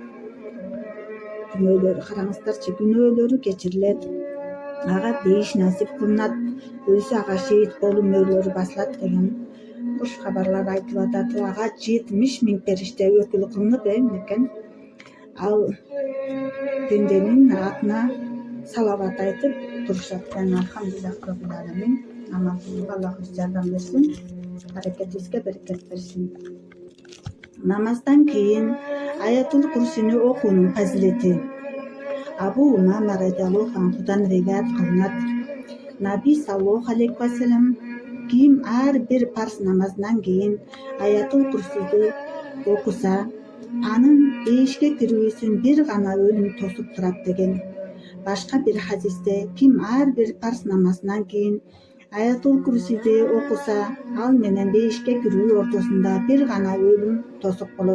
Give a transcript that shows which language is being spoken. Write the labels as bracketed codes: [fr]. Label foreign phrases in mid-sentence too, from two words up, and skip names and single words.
[ky] Караңыздарчы, күнөөлөрү кечирилет, ага бейиш насип кылынат, өлсө ага шейит болуу мөөлөрү басылат деген куш кабарлар айтылып атат. Ага 70 000 периште өкүл кылынып экен. Ал пенденин атына салават айтып турушат. [ar] الحمد لله رب العالمين. [ky] Амандуулукка Аллах өзү жардам берсин, аракетибизге берекет берсин. Намаздан кийин Аятул Курсини окуунун фазилети. Абу Умама [ar] رضي الله عنه [ky] риваят кылынат. Наби [ar] صلى الله عليه وسلم [ky] ким ар бир парз намазынан кийин Аятул Курсиди окуса, анын бейишке кирүүсүн бир гана өлүм тосуп турат деген. Башка бир хадисте ким ар бир парз намазынан кийин Аятул Курсиди окуса, ал менен бейишке кирүү ортосунда бир гана өлүм тосук болот.